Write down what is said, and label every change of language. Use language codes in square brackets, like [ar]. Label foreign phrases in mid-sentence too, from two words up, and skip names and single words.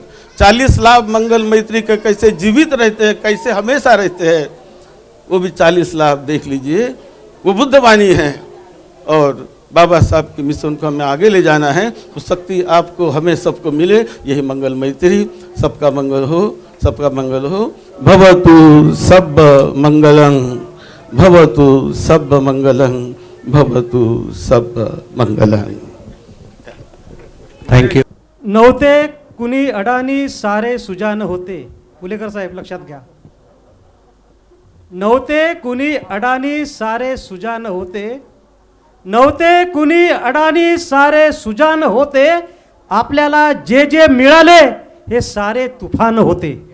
[hi] 40 लाभ मंगल मैत्री के कैसे जीवित रहते हैं, कैसे हमेशा रहते हैं, वो भी 40 लाभ देख लीजिए। वो बुद्धवाणी है और बाबा साहब के मिशन को हमें आगे ले जाना है, तो शक्ति आपको हमें सबको मिले, यही मंगल मैत्री। सबका मंगल हो, सबका मंगल हो। [pi] भवतु सब मंगलं, भवतु सब मंगलं, भवतु सब मंगलं। [en] thank you. [mr] नव्हते कुणी अडाणी सारे सुजान होते. पुलेकर साहेब लक्षात घ्या. नव्हते कुणी अडाणी सारे सुजान होते. नव्हते कुणी अडाणी सारे सुजान होते. आपल्याला जे जे मिळाले हे सारे तुफान होते.